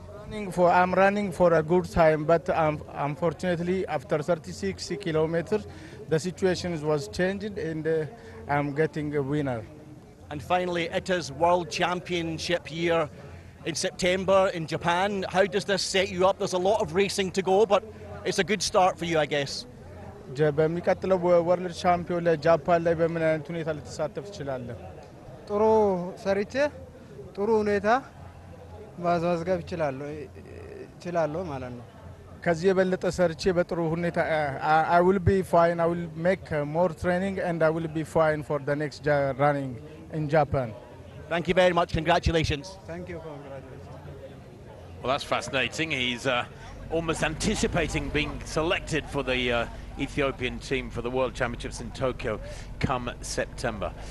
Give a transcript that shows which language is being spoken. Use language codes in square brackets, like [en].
[en] I'm running for a good time, but unfortunately after 36 kilometers the situation was changing and I'm getting a winner. And finally, it is World Championship year in September in Japan. How does this set you up? There's a lot of racing to go, but it's a good start for you, I guess. [am] በሚቀጥለው ወርልድ ቻምፒዮን ላይ ጃፓን ላይ በምን አይነት ሁኔታ ልትሳተፍ ትችላለህ? ጥሩ ሰርቼ ጥሩ ሁኔታ ማስመዝገብ እችላለሁ ማለት ነው። ከዚህ የበለጠ ሰርቼ በጥሩ ሁኔታ [en] I will be fine. I will make more training and I will be fine for the next running in Japan. Thank you very much. Congratulations. Thank you. Congratulations. Well, that's fascinating. He's almost anticipating being selected for the Ethiopian team for the World Championships in Tokyo come September.